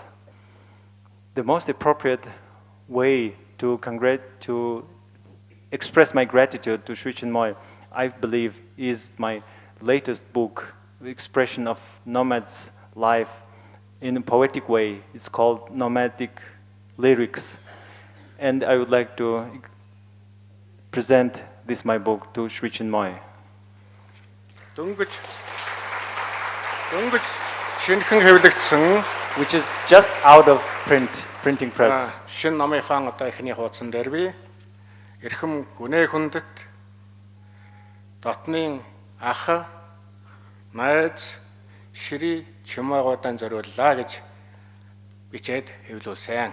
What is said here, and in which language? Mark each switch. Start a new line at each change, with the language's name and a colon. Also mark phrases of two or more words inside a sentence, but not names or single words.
English: The most appropriate way to express my gratitude to Sri Chinmoy, I believe, is my latest book, the expression of nomad's life in a poetic way. It's called Nomadic Lyrics. And I would like to present this my book to Sri Chinmoy.
Mongolian: дөнгөж шинэхэн хэвлэгдсэн
English: Which is just out of printing press.
Mongolian: шинэ номынхаа одоо эхний хуудсан дээр би эрхэм гүнээ хүндэт дотны ах найз Шри Чимойгуудаа зориуллаа гэж бичээд хэвлүүлсэн.